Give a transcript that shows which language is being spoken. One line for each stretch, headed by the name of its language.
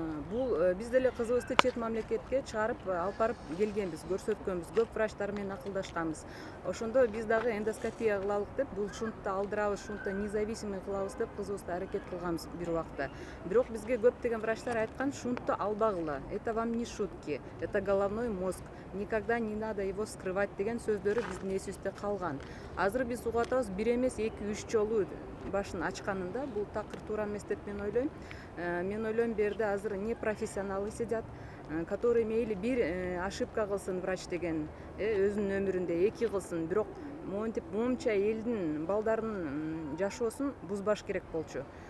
Kyrgyz: Бул биз деле кызыбызды чет мамлекетке чыгарып алып барып келгенбиз, көрсөткөнбүз, көп врачтар менен акылдашканбыз. Ошондо биз дагы эндоскопия кылалык деп, бул шунтту алдырабыз, шунтту независимый кылабыз деп кызыбызды аракет кылганбыз бир убакта. Бирок бизге көптөгөн врачтар айткан, шунтту албагыла.
Russian: Это вам не шутки, это головной мозг. Никогда не надо его скрывать
Kyrgyz: деген сөздөрү биздин эсибизде калган. Азыр биз угуп атабыз, 1 эмес 2-3 жолу башын ачканында бул такыр туура эмес деп мен ойлойм. Мен ойлойм, берде азыр
Russian: не профессионалы сидят, которые
Kyrgyz: мейли бир ошибка кылсын врач деген, өзүнүн өмүрүндө 2 кылсын, бирок монтип момча элдин балдарынын жашоосун бузбаш керек болчу.